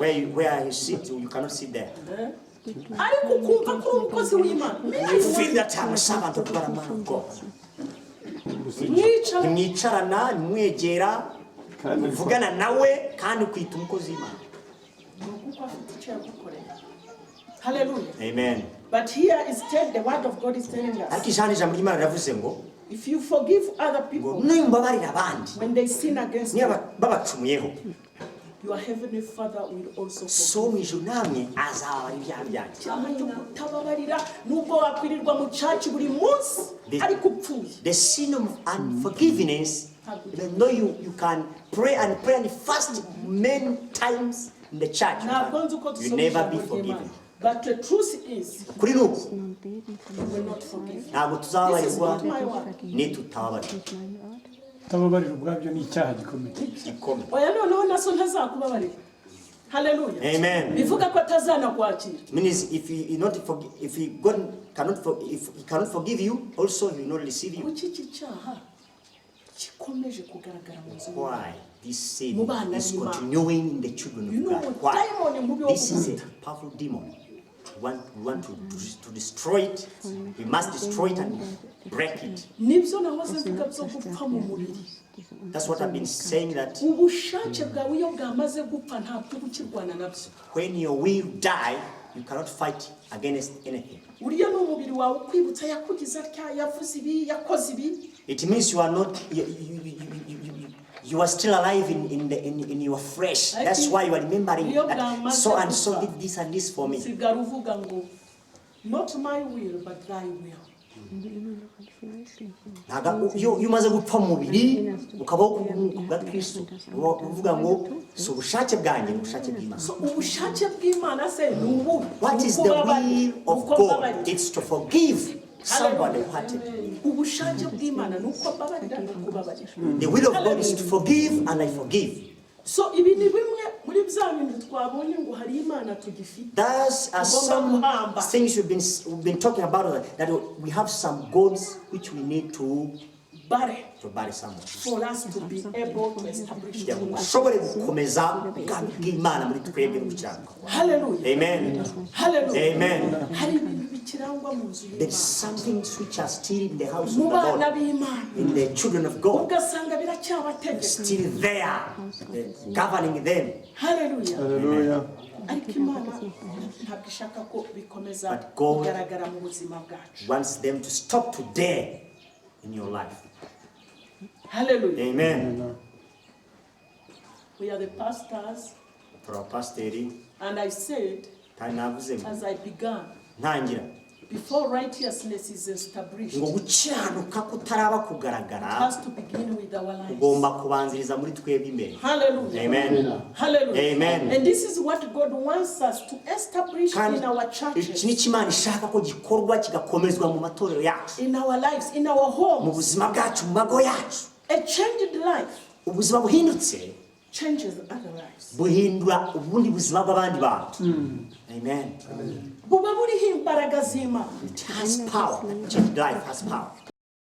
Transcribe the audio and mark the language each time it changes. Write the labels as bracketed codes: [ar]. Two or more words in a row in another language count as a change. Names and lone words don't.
[en] Where you sit, you cannot sit there. [rw] Ariko ukumva ko umukozi w'Imana. [en] You feel that I'm a servant of God, a man of God. [rw] Mwicara Mwicarana, mwegera, muvugana nawe kandi kwita umukozi w'Imana. kuko afite icyo yagukoreye. Hallelujah. Amen. [en] But here is the word of God is telling us, [rw] Ariko ijambo ry'Imana riravuze ngo [en] if you forgive other people [rw] nimbabarira abandi [en] when they sin against you, [rw] niba babacumuyeho, [en] your heavenly Father will also so forgive [rw] mu ijuru namwe azababarira ibyaha byanyu. icyaha cyo kutababarira nubwo wakwirirwa mu caci buri munsi ariko upfuye. [en] The sin of unforgiveness, even though you can pray and fast many times in the church, [rw] Ntabwo nzi uko [en] you [rw] dusoma [en] never be [rw] ijambo ry'Imana. [en] forgiven. But the truth is, [rw] Kuri nuko [en] you will not forgive. [rw] ntabwo [en] This is [rw] tuzababarirwa [en] not my word. [rw] nitutababarira. Tababarira ubwabyo ni icyaha gikomeye. Gikomeye. Oya noneho naso ntazakubabarira. Hallelujah. Amen. Bivuga ko atazanakwakira. [en] Means if God cannot forgive you, also he will not receive you. [rw] Kuki iki cyaha gikomeje kugaragara mu buzima? [en] Why this sin [rw] Mu bana [en] is [rw] b'Imana. [en] continuing in the children You of know, God? Why? [rw] diamond mubi wo [en] This is a [rw] gukunda. [en] powerful demon. We want to destroy it. We must destroy it and break it. [rw] Nibyo nahoze mvuga byo gupfa mu mubiri. [en] That's what I've been saying, that [rw] Ubushake bwawe iyo bwamaze gupfa ntabwo ukirwana nabyo. [en] when your will die, you cannot fight against anything. [rw] Uriya ni umubiri wawe ukwibutsa yakugize atya, yavuze ibi, yakoze ibi. [en] It means you are not you are still alive in your flesh. That's why you are remembering that so and so did this and this for me. [rw] Sigara uvuga ngo [en] not my will but thy will. [rw] Iyo umaze gupfa mu mubiri ukabaho kubwa Kristo, uvuga ngo si ubushake bwanjye, ni ubushake bw'Imana. So ubushake bw'Imana se ni ubu. [en] What is the will of God? It's to forgive somebody who hurted you. Ubushake bw'Imana nuko babarira no kubabarira. The will of God is to forgive and I forgive. [rw] So ibi ni bimwe muri bya bintu twabonye ngo hari Imana tugifite. [en] Those are some things we've been talking about, that we have some gods which we need to bury someone. For us to be able to establish the work. [rw] ushobore gukomeza ubwami bw'Imana muri twebwe n'ubucyango. Hallelujah. Amen. Hallelujah. Amen. Hari ibintu bikirangwa mu nzu [en] There's [rw] y'Imana. [en] some things which are still in the house of [rw] Mu [en] the [rw] bana [en] Lord, [rw] b'Imana. [en] in the children of God, [rw] Ugasanga biracyabategeka. [en] still there, governing them. [rw] Hallelujah. Hallelujah. Ariko Imana ntabwo ishaka ko bikomeza [en] But God [rw] kugaragara mu buzima bwacu. [en] wants them to stop today in your life. Hallelujah. Amen. We are the pastors, For our pastor, and I said, [rw] kandi navuze ngo [en] as I began, [rw] ntangira [en] before righteousness is established, [rw] ngo [en] it [rw] gukiranuka kutaraba kugaragara [en] has to begin with our lives. [rw] ugomba kubanziriza muri twebwe imbere. Hallelujah. Amen. Hallelujah. Amen. [en] And this is what God wants us to establish [rw] kandi [en] in our [rw] iki [en] churches, [rw] ni cyo Imana ishaka ko gikorwa kigakomezwa mu matorero yacu, [en] in our lives, in our [rw] mu [en] homes. [rw] buzima bwacu, mu mago yacu. [en] A changed life [rw] Ubuzima buhindutse [en] changes other lives. [rw] buhindura ubundi buzima bw'abandi bantu. Amen. Buba buriho imbaraga z'Imana. [en] It has power. Changed life has power.